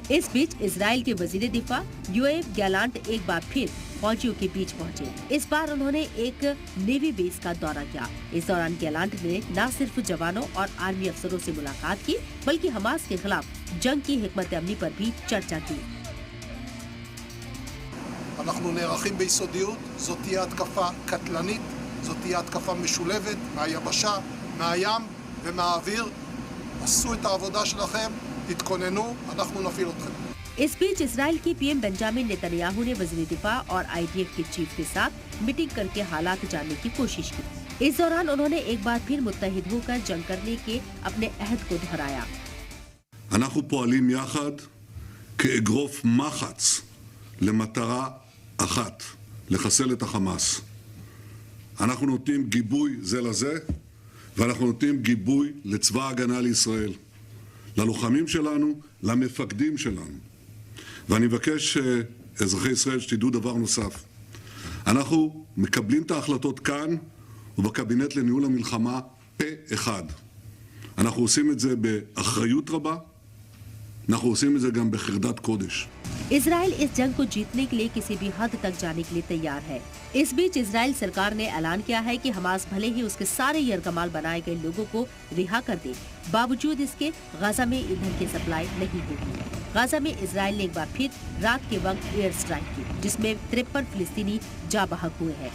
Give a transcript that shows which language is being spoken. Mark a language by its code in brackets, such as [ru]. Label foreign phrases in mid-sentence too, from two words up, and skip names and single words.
[ur] اس بیچ اسرائیل کے وزیر دفاع یوآو گیلانٹ ایک بار پھر فوجیوں کے بیچ پہنچے. اس بار انہوں نے ایک [en] navy base [ur] کا دورہ کیا. اس دوران گیلانٹ نے نہ صرف جوانوں اور آرمی افسروں سے ملاقات کی، بلکہ حماس کے خلاف جنگ کی حکمت عملی پر بھی چرچا کی. [he] אנחנו נערכים ביסודיות, זאת תהיה התקפה קטלנית, זאת תהיה התקפה משולבת מהיבשה, מהים ומהאוויר. עשו את העבודה שלכם, תתכוננו, אנחנו נפעיל אתכם. [ur] اس بیچ اسرائیل کی پی ایم بنیامین نیتن یاہو نے وزیر دفاع اور IDF کے چیف کے ساتھ میٹنگ کرکے حالات جاننے کی کوشش کی. اس دوران انہوں نے ایک بار پھر متحد ہوکر جنگ کرنے کے اپنے عہد کو دہرایا. [he] אנחנו פועלים יחד כאגרוף מחץ למטרה אחת, לחסל את החמאס. אנחנו נותנים גיבוי זה לזה, ואנחנו נותנים גיבוי לצבא ההגנה לישראל, ללוחמים שלנו, למפקדים שלנו. ואני מבקש אזרחי ישראל שתדעו דבר נוסף. אנחנו מקבלים את ההחלטות כאן ובקבינט לניהול המלחמה פה אחד. אנחנו עושים את זה באחריות רבה, אנחנו עושים את זה גם בחרדת קודש. [ur] اسرائیل اس جنگ کو جیتنے کے لیے کسی بھی حد تک جانے کے لیے تیار ہے. اس بیچ اسرائیل سرکار نے اعلان کیا ہے کہ حماس بھلے ہی اس کے سارے یرغمال بنائے گئے لوگوں کو رہا کر دے، باوجود اس کے غزہ میں ایندھن کی سپلائی نہیں ہوگی. غزہ میں اسرائیل نے ایک بار پھر رات کے وقت [en] air strike [ur] کی، جس میں 53 فلسطینی جاں بحق ہوئے ہیں.